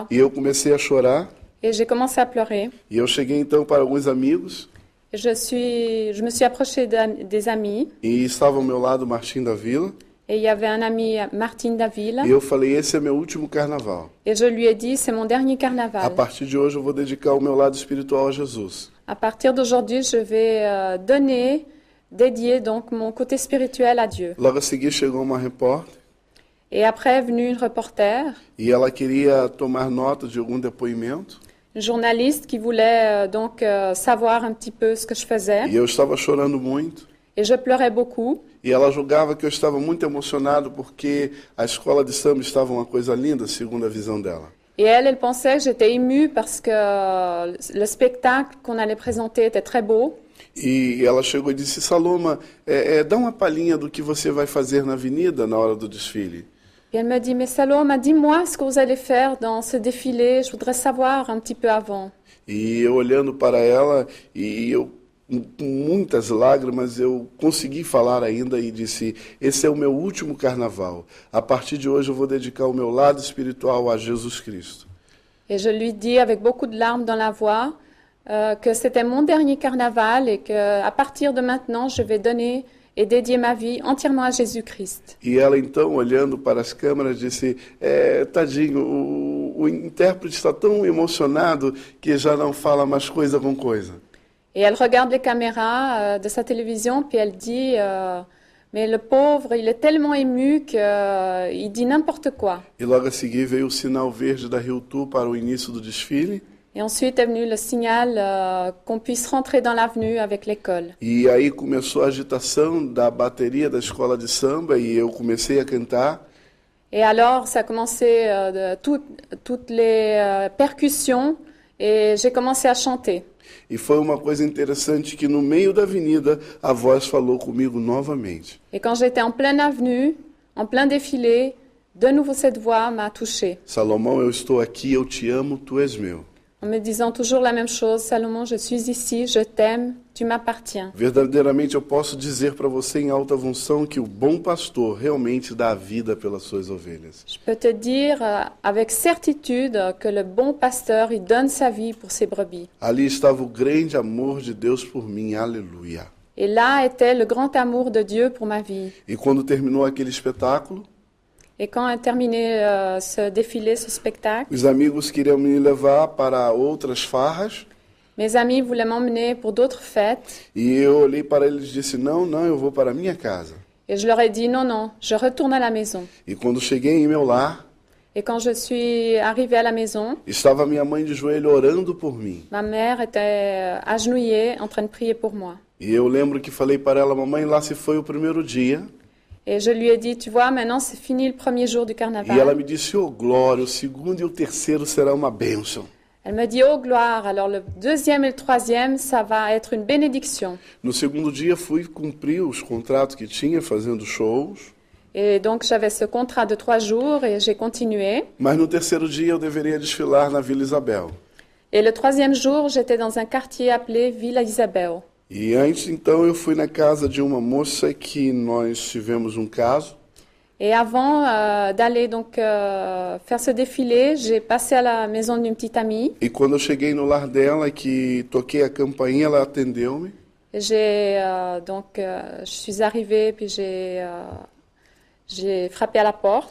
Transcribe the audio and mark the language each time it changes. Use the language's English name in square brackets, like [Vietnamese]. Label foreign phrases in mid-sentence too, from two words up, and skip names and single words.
[Portuguese] E eu comecei a chorar. [French] Et j'ai commencé à pleurer. [Portuguese] E eu cheguei então para alguns amigos. [French] Et je me suis approchée des amis. [Portuguese] E estava ao meu lado o Martim da Vila. [French] Et il y avait un ami, Martine Davila. [Portuguese] E eu falei, esse é meu último carnaval. [French] Et je lui ai dit, c'est mon dernier [Portuguese] A [French] carnaval. [Portuguese] partir de hoje eu vou dedicar o meu lado espiritual a Jesus. [French] À partir d'aujourd'hui, je vais dédier donc mon côté spirituel à Dieu. [Portuguese] Logo a seguir chegou uma repórter [French] Et après est venue une reporter, [Portuguese] e ela queria tomar nota de algum depoimento. [French] une journaliste qui voulait savoir un petit peu ce que je faisais. [Portuguese] E eu estava chorando muito. [French] Et je pleurais beaucoup. [Portuguese] E ela julgava que eu estava muito emocionado porque a escola de samba estava uma coisa linda, segundo a visão dela. [French] Et elle pensait que j'étais émue parce que le spectacle qu'on allait présenter était très beau. [Portuguese] E ela chegou e disse, Saloma, dá uma palhinha do que você vai fazer na avenida na hora do desfile. [French] Et elle me dit, mais Saloma, dis-moi ce que vous allez faire dans ce défilé. Je voudrais savoir un petit peu avant. [Portuguese] E eu olhando para ela, e eu com muitas lágrimas, eu consegui falar ainda e disse, esse é o meu último carnaval. A partir de hoje eu vou dedicar o meu lado espiritual a Jesus Cristo. [French] Et je lui dis avec beaucoup de larmes dans la voix que c'était mon dernier carnaval et qu'à partir de maintenant, je vais donner et dédier ma vie entièrement à Jésus-Christ. [Portuguese] E ela então, olhando para as câmeras, disse, tadinho, o intérprete está tão emocionado que já não fala mais coisa com coisa. [French] Et elle regarde les caméras de sa télévision, puis elle dit, mais le pauvre, il est tellement ému qu'il dit n'importe quoi. [Portuguese] E logo a seguir veio o sinal verde da Rio Tour para o início do desfile. [French] Et ensuite est venu le signal qu'on puisse rentrer dans l'avenue avec l'école. [Portuguese] E aí começou a agitação da bateria da escola de samba e eu comecei a cantar. [French] Et alors, ça a commencé toutes les percussions et j'ai commencé à chanter. [Portuguese] E foi uma coisa interessante que no meio da avenida a voz falou comigo novamente. [French] Et quand j'étais en pleine avenue, en plein défilé, de nouveau cette voix m'a touchée. [Portuguese] Salomão, eu estou aqui, eu te amo, tu és meu. [French] En me disant toujours la même chose, Salomon, je suis ici, je t'aime, tu m'appartiens. [Portuguese] Verdadeiramente eu posso dizer para você em alta função que o bom pastor realmente dá a vida pelas suas ovelhas. [French] Je peux te dire avec certitude que le bon pasteur, il donne sa vie pour ses brebis. [Portuguese] Ali estava o grande amor de Deus por mim, aleluia. [French] Et là était le grand amour de Dieu pour ma vie. [Portuguese] E quando terminou aquele espetáculo, [French] Et quand a terminé ce défilé, ce spectacle, [Portuguese] os amigos queriam me levar para outras farras. [French] mes amis voulaient m'emmener pour d'autres fêtes. [Portuguese] E eu olhei para eles e disse, não, eu vou para a minha casa. [French] Et je leur ai dit, non, je retourne à la maison. [Portuguese] E quando cheguei em meu lar, [French] Et quand je suis arrivée à la maison, [Portuguese] estava minha mãe de joelho orando por mim. [French] ma mère était agenouillée en train de prier pour moi. [Portuguese] E eu lembro que falei para ela, mamãe, lá se foi o primeiro dia. [French] Et je lui ai dit, tu vois, maintenant c'est fini le premier jour du [Portuguese] E ela [French] carnaval. [Portuguese] me disse, oh glória, o segundo e o terceiro será uma bênção. [French] Elle me dit, oh gloire, alors le deuxième et le troisième, ça va être une bénédiction. [Portuguese] No segundo dia fui cumprir os contratos que tinha, fazendo shows. [French] Et donc j'avais ce contrat de 3 jours et j'ai continué. [Portuguese] Mas no terceiro dia eu deveria desfilar na Vila Isabel. [French] Et le troisième jour, j'étais dans un quartier appelé Villa Isabel. [Portuguese] E antes, então, eu fui na casa de uma moça que nós tivemos um caso. [French] Et avant d'aller donc faire ce défilé, j'ai passé à la maison d'une petite amie. [Portuguese] E quando eu cheguei no lar dela, que toquei a campainha, ela atendeu-me. [French] Je suis arrivée puis j'ai frappé à la porte,